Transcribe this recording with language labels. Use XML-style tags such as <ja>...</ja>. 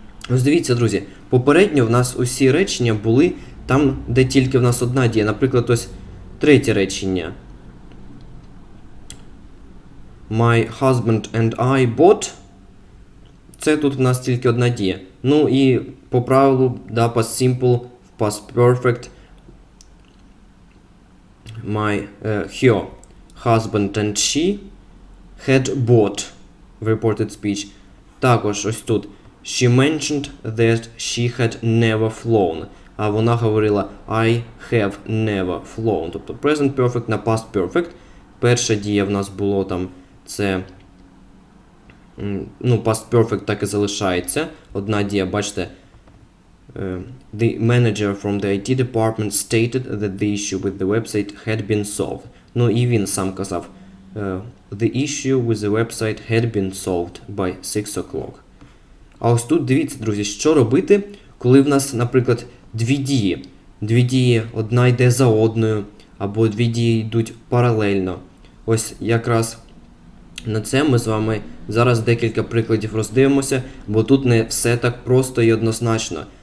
<uk>Ось дивіться, друзі, попередньо в нас усі речення були там, де тільки в нас одна дія. Наприклад, ось третє речення.</uk> <en>My husband and I bought.</en> <uk>Це тут в нас тільки одна дія. Ну і по правилу, past simple, past perfect.</uk> <en>Her husband and she had bought в reported speech.</en> <uk>Також ось тут.</uk> <en>She mentioned that she had never flown.</en> <uk>А вона говорила</uk> <en>I have never flown.</en> <uk>Тобто present perfect на past perfect. Перша дія в нас було там, це past perfect так і залишається. Одна дія, бачите,</uk> <en>the manager from the IT department stated that the issue with the website had been solved.</en> <uk>І він сам казав,</uk> <en>the issue with the website had been solved by 6 o'clock.</en> <uk>А ось тут дивіться, друзі, що робити, коли в нас, наприклад, дві дії. Дві дії, одна йде за одною, або дві дії йдуть паралельно. Ось якраз на це ми з вами зараз декілька прикладів роздивимося, бо тут не все так просто і однозначно.</uk>